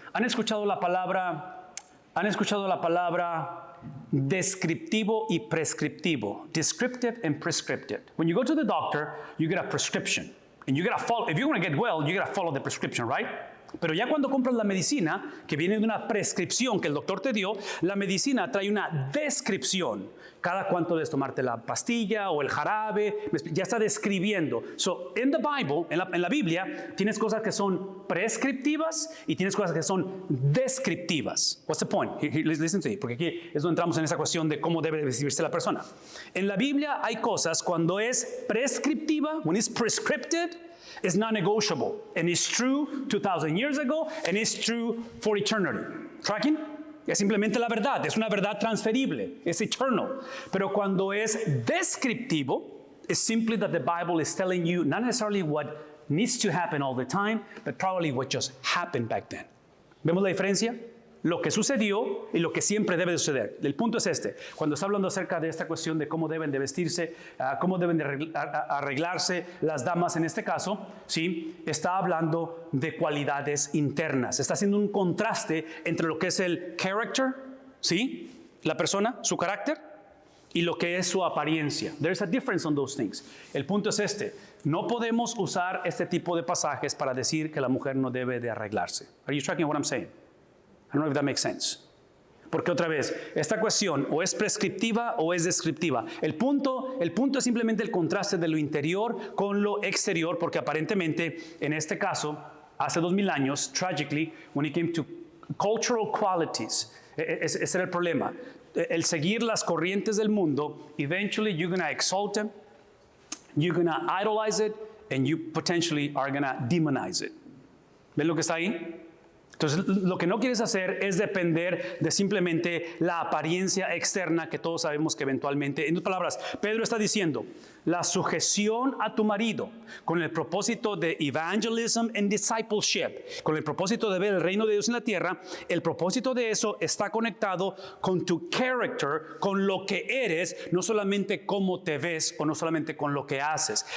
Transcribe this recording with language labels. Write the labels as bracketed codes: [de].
[es] ¿Han escuchado la palabra descriptivo y prescriptivo? [en] Descriptive and prescriptive. When you go to the doctor, you get a prescription. And you got to follow, if you want to get well, you got to follow the prescription, right? [es] Pero ya cuando compras la medicina, que viene de una prescripción que el doctor te dio, la medicina trae una descripción. Cada cuánto debes tomarte la pastilla o el jarabe, ya está describiendo. [en] So, in the Bible, [es] en la Biblia, tienes cosas que son prescriptivas y tienes cosas que son descriptivas. [en] What's the point? Listen to me, [es] porque aquí es donde entramos en esa cuestión de cómo debe vivirse la persona. En la Biblia hay cosas cuando es prescriptiva, [en] when it's prescripted, it's non-negotiable, and it's true 2,000 years ago, and it's true for eternity. Tracking? [es] Es simplemente la verdad, es una verdad transferible, es eternal. Pero cuando es descriptivo, [en] it's simply that the Bible is telling you not necessarily what needs to happen all the time, but probably what just happened back then. [es] ¿Vemos la diferencia? Lo que sucedió y lo que siempre debe de suceder. El punto es este. Cuando está hablando acerca de esta cuestión de cómo deben de vestirse, cómo deben de arreglarse las damas en este caso, ¿sí? Está hablando de cualidades internas. Está haciendo un contraste entre lo que es el character, ¿sí? La persona, su carácter, y lo que es su apariencia. [en] There's a difference on those things. [es] El punto es este. No podemos usar este tipo de pasajes para decir que la mujer no debe de arreglarse. [en] Are you tracking what I'm saying? I don't know if that makes sense. [es] Porque otra vez, esta cuestión o es prescriptiva o es descriptiva. El punto es simplemente el contraste de lo interior con lo exterior, porque aparentemente, en este caso, hace 2000 años, [en] tragically, when it came to cultural qualities, [es] ese era el problema. El seguir las corrientes del mundo, [en] eventually you're going to exalt them, you're going to idolize it, and you potentially are going to demonize it. [es] ¿Ven lo que está ahí? Entonces, lo que no quieres hacer es depender de simplemente la apariencia externa que todos sabemos que eventualmente, en otras palabras, Pedro está diciendo, la sujeción a tu marido con el propósito de [en] evangelism and discipleship, [es] con el propósito de ver el reino de Dios en la tierra, el propósito de eso está conectado con tu character, con lo que eres, no solamente cómo te ves o no solamente con lo que haces.